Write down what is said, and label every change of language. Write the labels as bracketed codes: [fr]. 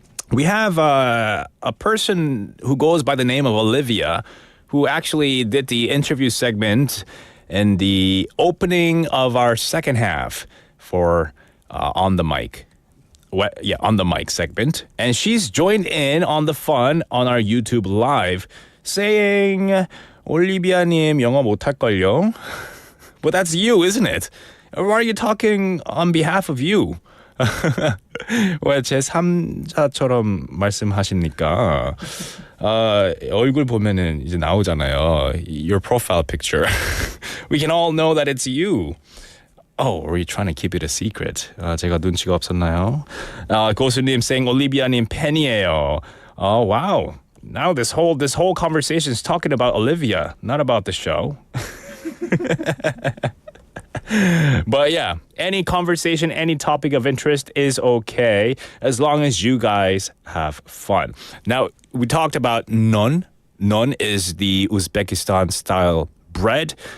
[en] We have a person who goes by the name of Olivia, who actually did the interview segment in the opening of our second half for On the Mic. On the Mic segment. And she's joined in on the fun on our YouTube Live saying, [ko] 올리비아님 영어 못할걸요? [en] But that's you, isn't it? Or are you talking on behalf of you? [ko] 왜 제 3자처럼 말씀하십니까? 얼굴 보면은 이제 나오잖아요. [en] Your profile picture. We can all know that it's you. Oh, are you trying to keep it a secret? [ko] 제가 눈치가 없었나요? 고수님 saying 올리비아님 팬이에요. [en] Oh, wow. Now this whole conversation is talking about Olivia, not about the show. But yeah, any conversation, any topic of interest is okay as long as you guys have fun. Now, we talked about nun. Nun is the Uzbekistan style bread.